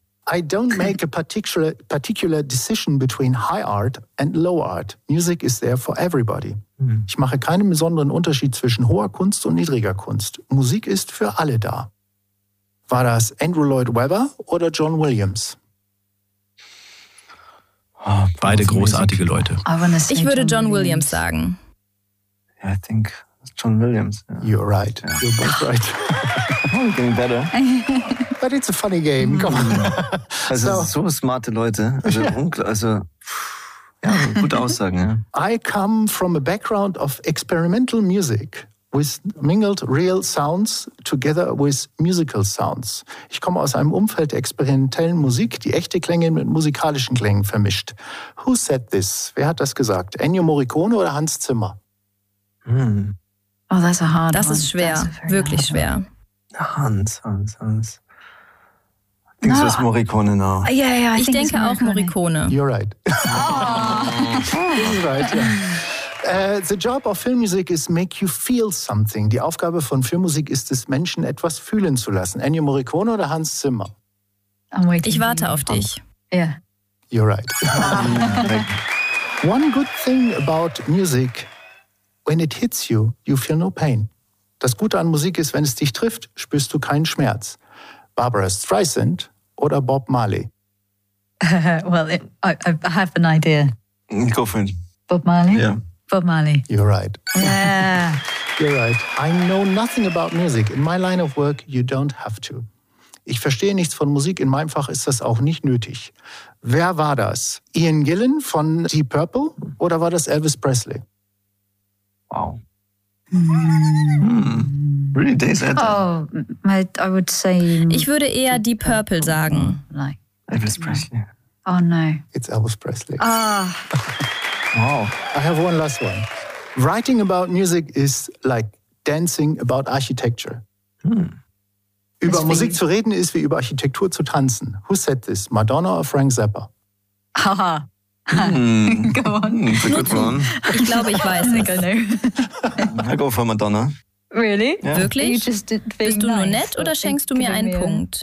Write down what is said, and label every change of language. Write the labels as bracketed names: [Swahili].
[English] I don't make a particular decision between high art and low art. Music is there for everybody. [German] Ich mache keinen besonderen Unterschied zwischen hoher Kunst und niedriger Kunst. Musik ist für alle da. War das Andrew Lloyd Webber oder John Williams? Beide großartige Leute. Ich würde John Williams sagen. [English] Yeah, I think it's John Williams. Yeah. You're right. Yeah. You're both right. Oh, getting better. But it's a funny game. Come on. [German] Also, so smarte Leute. Also, yeah. Gute Aussagen, ja. [English] I come from a background of experimental music with mingled real sounds together with musical sounds. [German] Ich komme aus einem Umfeld der experimentellen Musik, die echte Klänge mit musikalischen Klängen vermischt. Who said this? Wer hat das gesagt? Ennio Morricone oder Hans Zimmer? [English] Oh, that's a hard one. [German] Das ist schwer, wirklich schwer. Hans. Denkst du, es ist Morricone now? [English] Yeah, [German] ich denke auch Morricone. [English] You're right. Oh. You're right, yeah. The job of film music is make you feel something. [German] Die Aufgabe von Filmmusik ist es, Menschen etwas fühlen zu lassen. Ennio Morricone oder Hans Zimmer? Ich warte auf dich. [English] Yeah. You're right. One good thing about music... When it hits you, you feel no pain. [German] Das Gute an Musik ist, wenn es dich trifft, spürst du keinen Schmerz. Barbara Streisand oder Bob Marley? [English] Well, I have an idea. Go for it. Bob Marley? Yeah. Bob Marley. You're right. Yeah. You're right. I know nothing about music. In my line of work, you don't have to. [German] Ich verstehe nichts von Musik. In meinem Fach ist das auch nicht nötig. Wer war das? Ian Gillan von Deep Purple oder war das Elvis Presley? [English] Wow. Really days at that. Oh, I would say... [German] Ich würde eher Deep Purple sagen. [English] Elvis Presley. Oh no. It's Elvis Presley. Ah. Wow. I have one last one. Writing about music is like dancing about architecture. [German] Über Musik zu reden ist wie über Architektur zu tanzen. [English] Who said this? Madonna or Frank Zappa? Haha. Go on. That's a good one. [German] Ich glaube, ich weiß. [English] I know. I go for Madonna. Really? [German] Yeah. Wirklich? Bist du nur nett oder schenkst du mir einen Punkt?